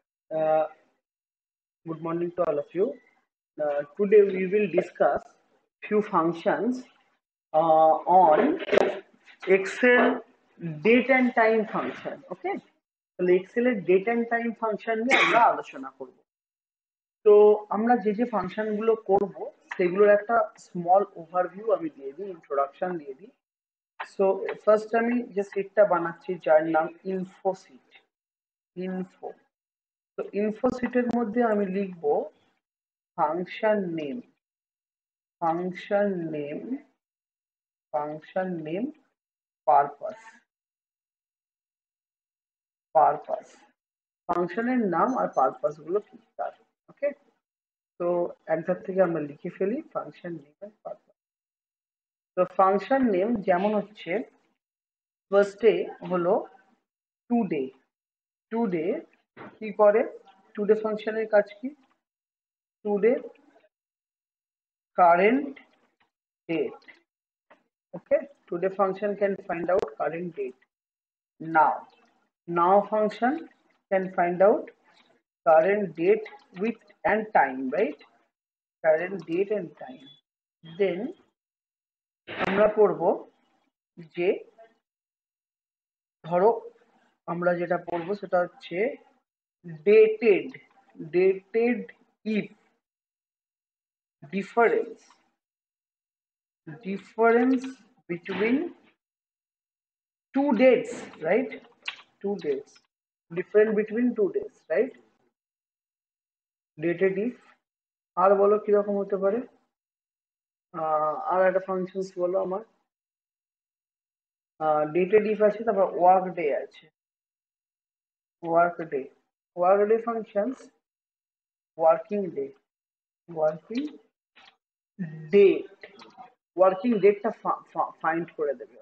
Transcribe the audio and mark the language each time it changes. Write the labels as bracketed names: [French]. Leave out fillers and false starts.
[English] Uh, Good morning to all of you. Today we will discuss few functions on Excel date and time function. [Bangla] Okay, তাহলে Excel এর [English] date and time function [Bangla] নিয়ে আমরা আলোচনা করব। তো আমরা যে যে ফাংশন গুলো করব সেগুলোর একটা স্মল ওভারভিউ আমি দিয়ে দিই, ইন্ট্রোডাকশন দিয়ে দিই। সো ফার্স্ট আমি যে সিটটা বানাচ্ছি যার নাম ইনফো সিট। ইনফো, তো ইনফো সিটের মধ্যে আমি লিখব function name, function name, function name, purpose, purpose, ফাংশনের নাম আর পারপাস গুলো কি তার। ওকে, তো একটার থেকে আমরা লিখে ফেলি ফাংশন নেম আর পারপাস। তো ফাংশন নেম যেমন হচ্ছে ফার্স্টে হলো টুডে। টুডে কি করে? টুডে ফাংশনের কাজ কি? Today current date. [English] Okay, today function can find out current date. Now, now function can find out current date with and time, right? Current date and time. Then [Bangla] আমরা পড়ব যে ধরো আমরা যেটা পড়ব সেটা হচ্ছে [English] dated, dated if difference, difference between two dates, right? Two dates, different between two days, right? [Bangla] Dated if, আর বলো কিরকম হতে পারে? আর একটা ফাংশনস বলো আমার। ডেটেড ইফ আছে, তারপর ওয়ার্ক ডে আছে। Work day, work day functions, working day, working date, working ডেটটা ফাইন্ড করে দেবে।